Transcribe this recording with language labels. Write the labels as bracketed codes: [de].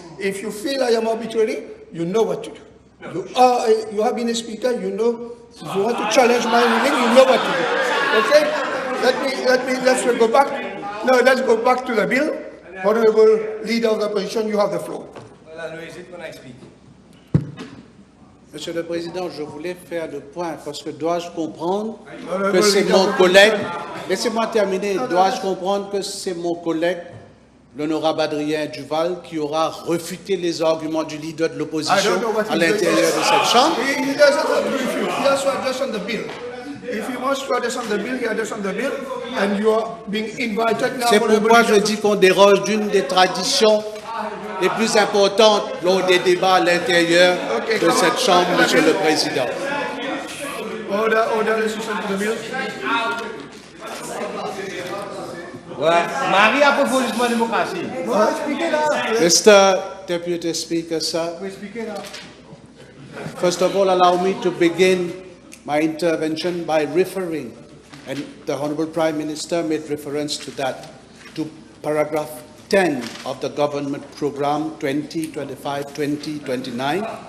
[en] If you feel I am arbitrary, you know what to do. You have been a speaker, you know. If you want to challenge my ruling, you know what to do. Okay? Let's go back. No, let's go back to the bill. Honorable Leader of the Opposition, you have the floor. Well, I'll raise it when I speak. [fr] Monsieur le Président, je voulais faire le point parce que dois-je comprendre que c'est mon collègue, laissez-moi terminer, dois-je comprendre que c'est mon collègue, l'honorable Adrien Duval, qui aura refuté les arguments du leader de l'opposition à l'intérieur de cette Chambre? [en] He doesn't have to refute. He has to address on the bill. If he wants to address on the bill, he address on the bill, and you are being invited now. [fr] C'est pourquoi je dis qu'on déroge d'une des traditions les plus importantes lors des débats à l'intérieur de cette Chambre, Monsieur le Président. [en] Order, listen to the bill. [fr] Ouais, Marie a proposé de démocratie. [en] Mr. Deputy Speaker, sir, first of all, allow me to begin my intervention by referring, and the Honorable Prime Minister made reference to that, to paragraph 10 of the government program 2025-2029,